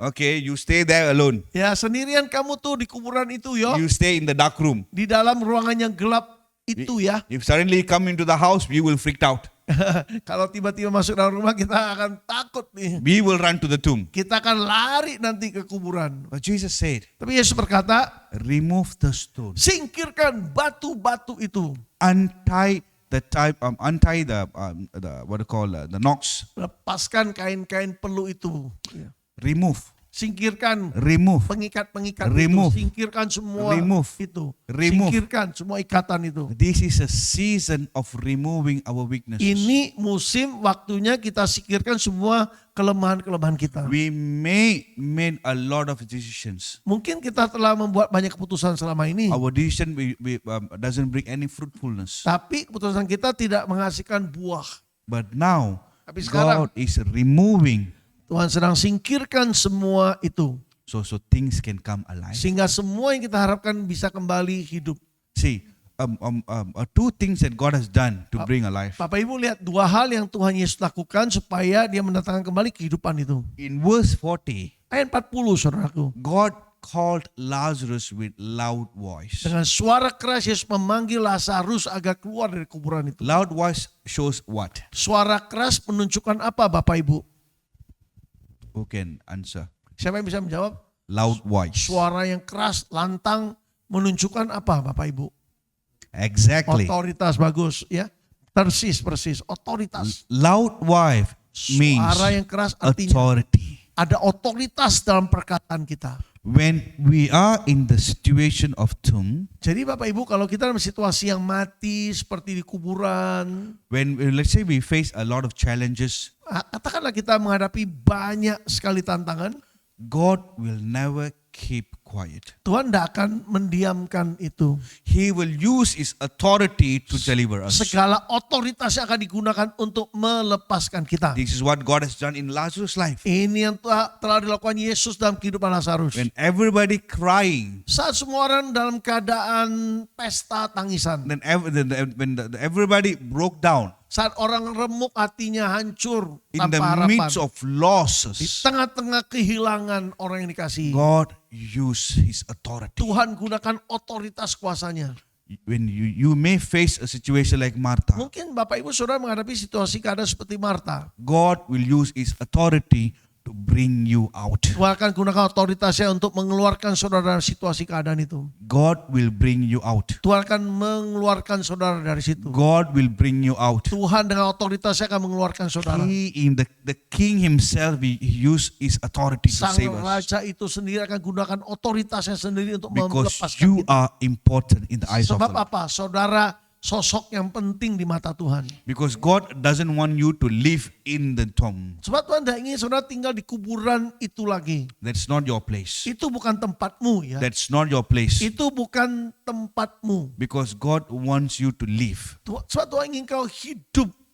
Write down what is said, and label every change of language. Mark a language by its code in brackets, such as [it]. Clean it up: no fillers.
[en] Okay, you stay there alone. [id] Ya sendirian kamu tuh di kuburan itu yo. [en] You stay in the dark room. [id] Di dalam ruangan yang gelap itu ya. [en] If suddenly come into the house, we will freak out. [id] Kalau tiba-tiba masuk dalam rumah kita akan takut nih. [en] We will run to the tomb. [id] Kita akan lari nanti ke kuburan. [en] But Jesus said, [id] Tapi Yesus berkata, [en] remove the stone. [id] singkirkan batu-batu itu. [en] Untie the what do you call the knots. [id] Lepaskan kain-kain pelu itu. Ya. [en] Remove. [id] Singkirkan [en] Remove. [id] pengikat-pengikat [en] Remove. [id] itu. Singkirkan semua [en] Remove. [id] itu. [en] Remove. [id] Singkirkan semua ikatan itu. [en] This is a season of removing our weaknesses. [id] Ini musim waktunya kita singkirkan semua kelemahan-kelemahan kita. [en] We may made a lot of decisions. [id] Mungkin kita telah membuat banyak keputusan selama ini. [en] Our decision doesn't bring any fruitfulness. [id] Tapi keputusan kita tidak menghasilkan buah. [en] But now, [id] Tapi sekarang- [en] God is removing [id] Tuhan sedang singkirkan semua itu. [en] so things can come alive. [id] Sehingga semua yang kita harapkan bisa kembali hidup. [en] See, two things that God has done to bring alive. [id] Bapak Ibu lihat dua hal yang Tuhan Yesus lakukan supaya dia mendatangkan kembali kehidupan itu. [en] In verse 40, [id] Ayat 40 saudaraku. [en] God called Lazarus with loud voice. [id] Dengan suara keras Yesus memanggil Lazarus agar keluar dari kuburan itu. [en] Loud voice shows what? [id] Suara keras menunjukkan apa Bapak Ibu? [en] Who can answer? [id] Siapa yang bisa menjawab? [en] Loud voice. [id] Suara yang keras, lantang menunjukkan apa Bapak Ibu? [en] Exactly. [id] Otoritas, bagus ya. Persis, otoritas. [en] Loud voice means [id] Suara yang keras artinya [en] authority. [id] ada otoritas dalam perkataan kita. [en] When we are in the situation of tomb, [id] Jadi Bapak Ibu kalau kita dalam situasi yang mati seperti di kuburan, [en] when let's say we face a lot of challenges, [id] katakanlah kita menghadapi banyak sekali tantangan, [en] God will never keep quiet. [id] Tuhan tidak akan mendiamkan itu. [en] He will use His authority to deliver us. [id] Segala otoritas yang akan digunakan untuk melepaskan kita. [en] This is what God has done in Lazarus' life. [id] Ini yang telah dilakukan Yesus dalam kehidupan Lazarus. [en] When everybody crying, [id] Saat semua orang dalam keadaan pesta tangisan. [en] when everybody broke down [id] Saat orang remuk hatinya hancur [en] in [id] tanpa [en] the [id] harapan. [en] midst of [id] Di [en] losses, [id] tengah-tengah kehilangan orang yang dikasihi. [en] God used His authority. [id] Tuhan gunakan otoritas kuasanya. [en] When you may face a situation like Martha, [id] Mungkin Bapak Ibu Saudara menghadapi situasi keadaan seperti Marta. [en] God will use His authority to bring you out. [id] Tuhan akan gunakan otoritasnya untuk mengeluarkan saudara dari situasi keadaan itu. [en] God will bring you out. [id] Tuhan akan mengeluarkan saudara dari situ. [en] God will bring you out. [id] Tuhan dengan otoritasnya akan mengeluarkan saudara. [en] He in the king himself, he used his authority to [id] Sang [en] save us. [id] raja itu sendiri akan gunakan otoritasnya sendiri untuk [en] Because [id] melepaskan [en] you [id] kita. [en] are important in the eyes of [id] Sebab [en] God. [id] apa? Saudara sosok yang penting di mata Tuhan. [en] Because God doesn't want you to live in the tomb. [id] Sebab Tuhan tidak ingin saudara tinggal di kuburan itu lagi. [en] That's not your place. [id] Itu bukan tempatmu ya. [en] That's not your place. [id] Itu bukan tempatmu. [en] Because God wants you to live. [id] Sebab Tuhan ingin kau hidup.